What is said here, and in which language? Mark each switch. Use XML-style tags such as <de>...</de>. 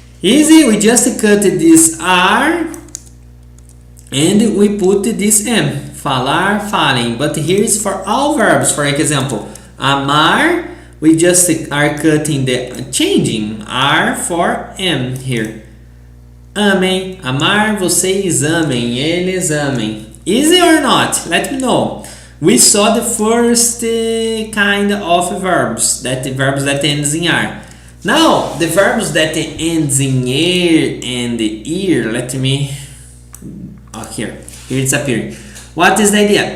<en>Easy, we just cut this R and we put this M. Falar, falem. But here is for all verbs. For example, amar, we just are changing R for M here.</en> <pt>Amem, amar, vocês amem, eles amem.</pt> <en>Easy or not? Let me know. We saw the first kind of verbs that ends in R. Now the verbs that ends in er and ear. Let me. Here it's appearing. What is the idea?</en>